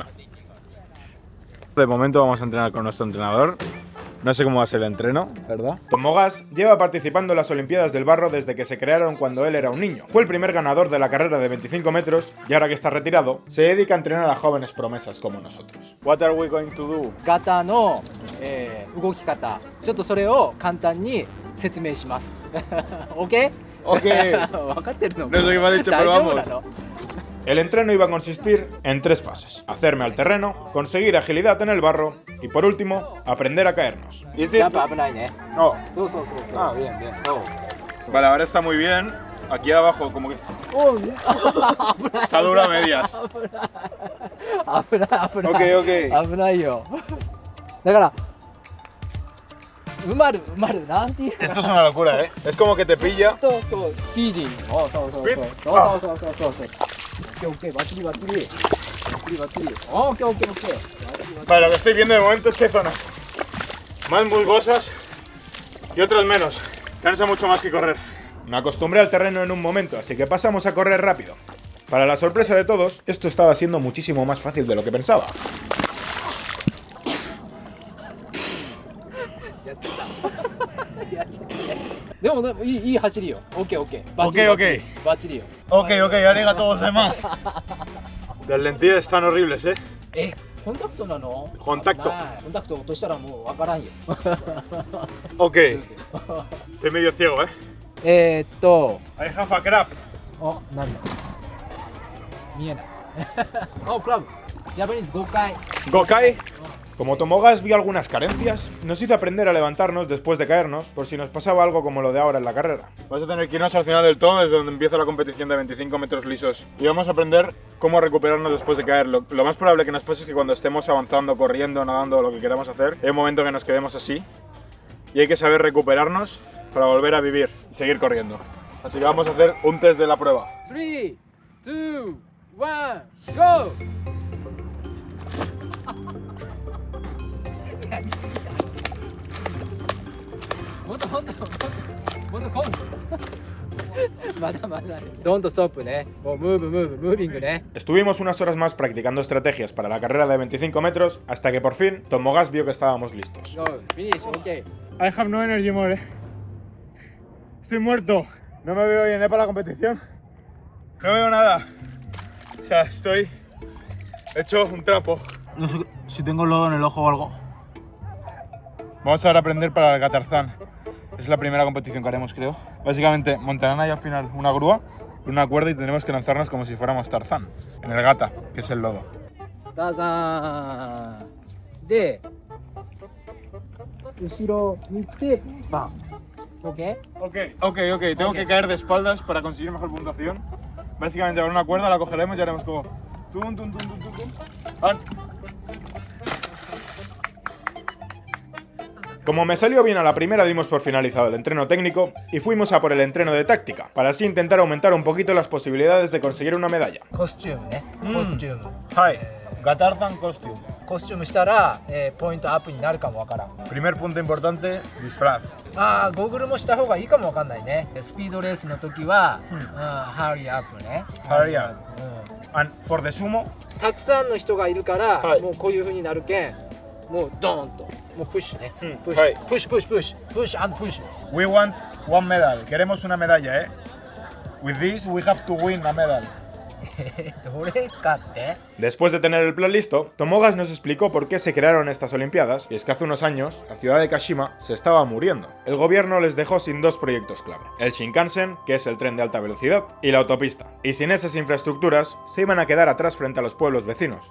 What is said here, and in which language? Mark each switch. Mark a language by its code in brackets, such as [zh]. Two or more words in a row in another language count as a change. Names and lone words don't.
[es] De momento vamos a entrenar con nuestro entrenador. No sé cómo va a ser el entreno, ¿verdad? Tomogas lleva participando en las Olimpiadas del Barro desde que se crearon cuando él era un niño. Fue el primer ganador de la carrera de 25 metros y ahora que está retirado, se dedica a entrenar a jóvenes promesas como nosotros. [en] What are we going to do? [ja] 型の、動き方、ちょっとそれを簡単に説明します。OK？ OK。分かってるの？ [es] No sé qué me ha dicho, pero [ja] 大丈夫 [es] vamos. [ja] なの？ [es] El entreno iba a consistir en 3 fases: hacerme al terreno, conseguir agilidad en el barro y por último, aprender a caernos. [ja] ジャンプ危ないね。 [es] No. [ja] そうそうそうそう。 [es] Ah, bien, bien. [ja] そう。 [es] Vale, ahora está muy bien. Aquí abajo como que [ja] おう。危ない。 [es] está dura a medias. [ja] 危ない危ない。 OK, OK. 危ないよ。だから。うまるなんていう。 [es] Esto es una locura, ¿eh? Es como que te pilla. [ja] そうスピーディーに。そうそうそうそう。そう。オッケーバッチリバッチリ。バッチリ。オッケー。 [es] Vale, lo que estoy viendo de momento es que hay zonas más musgosas y otras menos. Cansa mucho más que correr. Me acostumbré al terreno en un momento, así que pasamos a correr rápido. Para la sorpresa de todos, esto estaba siendo muchísimo más fácil de lo que pensaba. [ja] でもいい走りよ。オッケー。バッチリよ。 OK、ありがとうございます. [es] Las lentillas están horribles, ¿eh? [ja] コンタクトなの？コンタクト。コンタクト落としたらもうわからんよ。 [es] OK. Estoy medio ciego, ¿eh? [en] I have a crab. [ja] あ、なんだ。見えない。あ、クラブ。ジャパニーズ5回。 Gokai. [es] Como Tomogas vio algunas carencias, nos hizo aprender a levantarnos después de caernos, por si nos pasaba algo como lo de ahora en la carrera. Vas a tener que irnos al final del todo, desde donde empieza la competición de 25 metros lisos. Y vamos a aprender cómo recuperarnos después de caer. Lo más probable que nos pase es que cuando estemos avanzando, corriendo, nadando, lo que queramos hacer, hay un momento que nos quedemos así. Y hay que saber recuperarnos para volver a vivir y seguir corriendo. Así que vamos a hacer un test de la prueba. 3, 2, 1, go! [ja] もっとコンまだ [en] don't stop [ja] ね。もうムービングね。 [es] Estuvimos unas horas más practicando estrategias para la carrera de 25 metros hasta que por fin Tomogas vio que estábamos listos. [en] Go, finish, okay. I have no energy more. [es] Estoy muerto. No me veo bien, para la competición. No veo nada. O sea, estoy hecho un trapo. No sé si tengo lodo en el ojo o algo. Vamos ahora a aprender para el gatarzán. Es la primera competición que haremos, creo. Básicamente, montarán ahí al final una grúa y una cuerda y tendremos que lanzarnos como si fuéramos Tarzán. En el gata, que es el lodo. Tarzán. De. [ja] 後ろ見て、バン。 OK. [es] Tengo que caer de espaldas para conseguir mejor puntuación. Básicamente, con una cuerda la cogeremos y haremos como... ¡Tum! ¡Van! Como me salió bien a la primera, dimos por finalizado el entreno técnico y fuimos a por el entreno de táctica, para así intentar aumentar un poquito las posibilidades de conseguir una medalla. [ja] コスチュームね、コスチューム [en] Hi, Gatardan costume. [ja] コスチュームしたら、ポイントアップになるかもわからん。 [es] Primer punto importante, disfraz. [ja] ゴーグルもした方がいいかもわかんないね。スピードレースの時は、ハリーアップね。 [en] Hurry up. And for the sumo, [ja] たくさんの人がいるから、はいもうこういう風になるけん、もうドーンと、もうプッシュね。プッシュ、はいプッシュプッシュプッシュ、プッシュ&プッシュ。 [en] we want one medal. [es] Queremos una medalla, ¿eh? [en] With this, we have to win a medal. [ja] どれかって？ [es] Después de tener el plan listo, Tomogas nos explicó por qué se crearon estas Olimpiadas, y es que hace unos años, la ciudad de Kashima se estaba muriendo. El gobierno les dejó sin dos proyectos clave, el Shinkansen, que es el tren de alta velocidad, y la autopista. Y sin esas infraestructuras, se iban a quedar atrás frente a los pueblos vecinos.